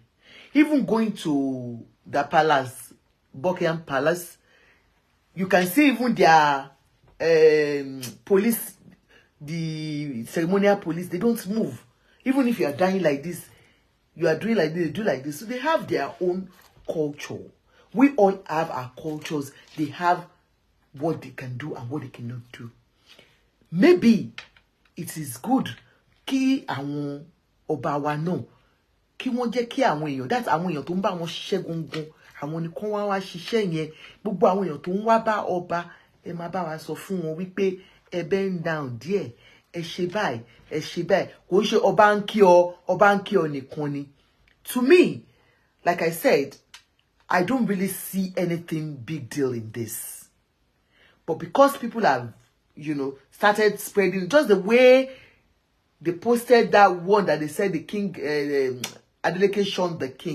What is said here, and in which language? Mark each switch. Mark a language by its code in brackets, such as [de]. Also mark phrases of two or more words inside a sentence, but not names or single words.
[en] Even going to the palace, Buckingham Palace, you can see even their police, the ceremonial police, they don't move. Even if you are dying like this, you are doing like this, they do like this. So they have their own culture. We all have our cultures. They have what they can do and what they cannot do. Maybe it is good [yo] ki àwọn ọba wa náà kí wọ́n jẹ́ kí àwọn èèyàn, that's àwọn èèyàn tó ń bá wọn ṣiṣẹ́ gongon, àwọn ni kán wá ṣiṣẹ́ yẹn. Gbogbo àwọn èèyàn tó ń wá bá ọba, ẹ máa bá wa sọ fún wọn wípé ẹ [en] bend down [yo] díẹ̀, ẹ ṣe báyìí, ẹ ṣe báyìí. Kò ṣe ọba ń kí ọ nìkan ni. [en] To me, like I said, I don't really see anything big deal in this. But because people have, you know, started spreading, just the way they posted that one that they said the king, Adeleke shunned the king.